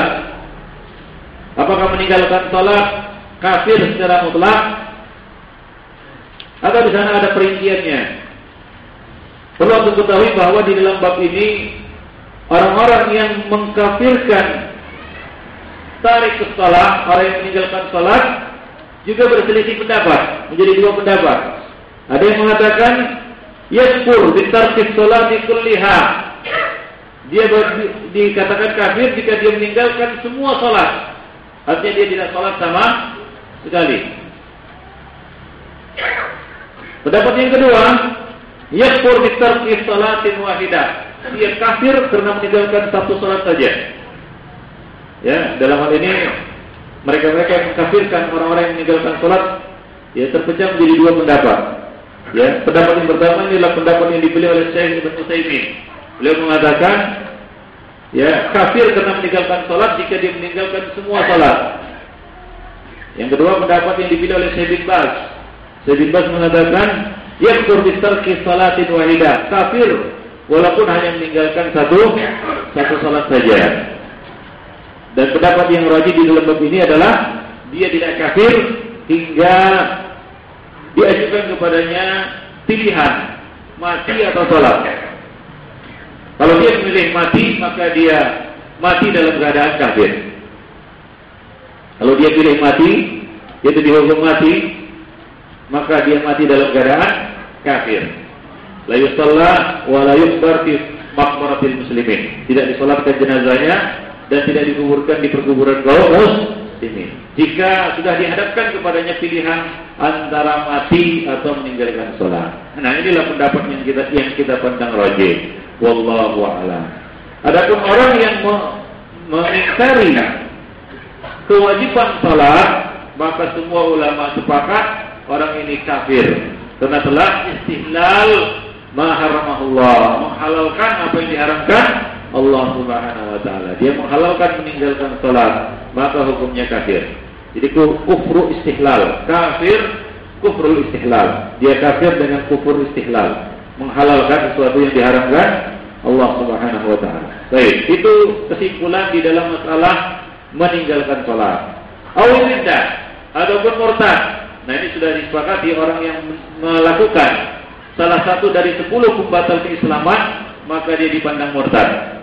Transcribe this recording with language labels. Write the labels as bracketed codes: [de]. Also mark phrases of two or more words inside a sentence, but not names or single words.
[id] Apakah meninggalkan salat kafir secara mutlak atau di sana ada perinciannya? Perlu untuk ketahui bahwa di dalam bab ini orang-orang yang mengkafirkan tarik ke salat, orang yang meninggalkan salat juga berselisih pendapat, menjadi dua pendapat. Ada yang mengatakan [ar] يكفر بترك الصلاة كلها. [id] Dia dikatakan kafir jika dia meninggalkan semua salat. Artinya dia tidak salat sama sekali. Pendapat yang kedua, [ar] يكفر بترك صلاة واحدة. [id] Dia kafir karena meninggalkan satu salat saja. Ya, dalam hal ini mereka-mereka yang mengkafirkan orang-orang yang meninggalkan salat ya terpecah menjadi dua pendapat. Ya, pendapat yang pertama ini adalah pendapat yang dipilih oleh Syekh Ibnu Utsaimin. Beliau mengatakan ya kafir karena meninggalkan salat jika dia meninggalkan semua salat. Yang kedua pendapat yang dipilih oleh Syekh bin Baz. Syekh bin Baz mengatakan [ar] يكفر بترك صلاة واحدة, [id] kafir walaupun hanya meninggalkan satu salat saja. Dan pendapat yang rajih di dalam bab ini adalah dia tidak kafir hingga diajukan kepadanya pilihan mati atau salat. Kalau dia memilih mati, maka dia mati dalam keadaan kafir. Kalau dia pilih mati, yaitu dihukum mati, maka dia mati dalam keadaan kafir. [ar] لا يصلى ولا يقبر في مقبرة المسلمين. [id] Tidak disolatkan jenazahnya dan tidak dikuburkan di perkuburan kaum muslimin. Jika sudah dihadapkan kepadanya pilihan antara mati atau meninggalkan sholat. Nah, inilah pendapat yang kita pandang rajih. [ar] والله أعلم. [id] Adapun orang yang mengingkari kewajiban sholat, maka semua ulama sepakat orang ini kafir karena telah [ar] استحلال ما حرمه الله, [id] menghalalkan apa yang diharamkan Allah [ar] سبحانه وتعالى. [id] Dia menghalalkan meninggalkan salat, maka hukumnya kafir. Jadi [ar] كفر استحلال, [id] kafir [ar] كفر الاستحلال. [id] Dia kafir dengan kufur istihlal, menghalalkan sesuatu yang diharamkan Allah [ar] سبحانه وتعالى. [id] Baik, itu kesimpulan di dalam masalah meninggalkan salat. [ar] أو ردة [id] ataupun murtad. Nah, ini sudah disepakati orang yang melakukan salah satu dari 10 pembatal keislaman, maka dia dipandang murtad.